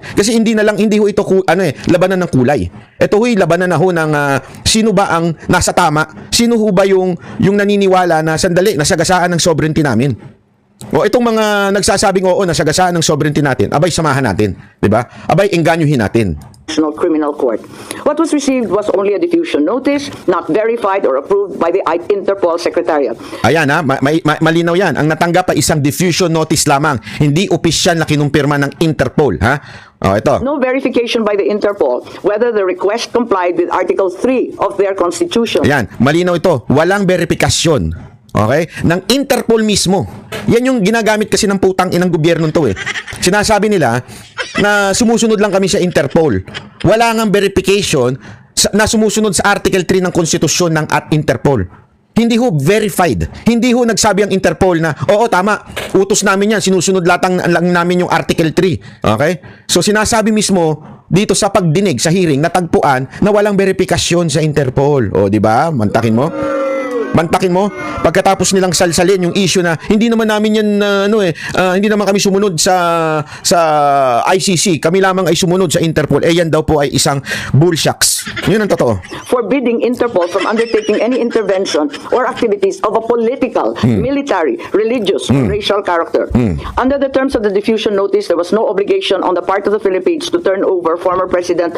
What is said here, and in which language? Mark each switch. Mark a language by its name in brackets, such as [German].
[Filipino] Kasi hindi ho ito labanan ng kulay. Ito ho'y labanan na ho ng sino ba ang nasa tama, sino ho ba yung naniniwala na sandali nasagasaan ng sovereignty namin. O itong mga nagsasabing oo nasagasaan ng sovereignty natin, abay samahan natin, 'di ba? Abay engganyohin natin. [English] National Criminal Court. What was received was only a diffusion notice, not verified or approved by the Interpol Secretariat. [Filipino] Ayan malinaw yan. Ang natanggap ay isang diffusion notice lamang, hindi opisyal na kinumpirma ng Interpol, ha? Ito. [English] No verification by the Interpol whether the request complied with Article 3 of their Constitution. [Filipino] Ayan, malinaw ito. Walang verifikasyon. Okay? Ng Interpol mismo. Yan yung ginagamit kasi ng putang inang gobyerno to Sinasabi nila na sumusunod lang kami sa Interpol. Wala ngang verification na sumusunod sa Article 3 ng Konstitusyon ng Interpol. Hindi ho verified. Hindi ho nagsabi ang Interpol na, oo tama, utos namin yan, sinusunod lang namin yung Article 3. Okay? So sinasabi mismo dito sa pagdinig sa hearing, natagpuan na walang verifikasyon sa Interpol. O di ba? Mantakin mo pagkatapos nilang salsalin yung issue na hindi naman namin yan hindi naman kami sumunod sa ICC, kami lamang ay sumunod sa Interpol. Yan daw po ay isang bullshucks. Yun ang totoo. [English] Forbidding Interpol from undertaking any intervention or activities of a political, military, religious, or racial character. Under the terms of the diffusion notice, there was no obligation on the part of the Philippines to turn over former President.